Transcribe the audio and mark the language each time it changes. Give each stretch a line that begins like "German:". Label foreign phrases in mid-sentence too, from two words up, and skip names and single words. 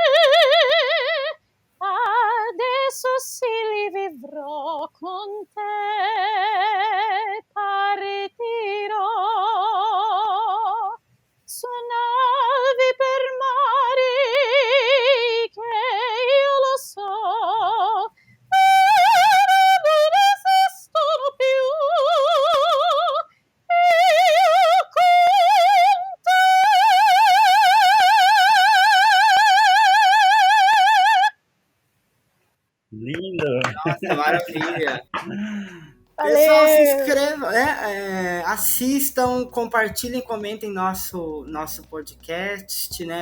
Italian: adesso sì li vivrò con te, partirò su navi per mari che io lo so non esistono più, io con te.
Portuguese: Lindo! Nossa, maravilha! Valeu. Pessoal, se inscrevam, assistam, compartilhem, comentem nosso podcast, né?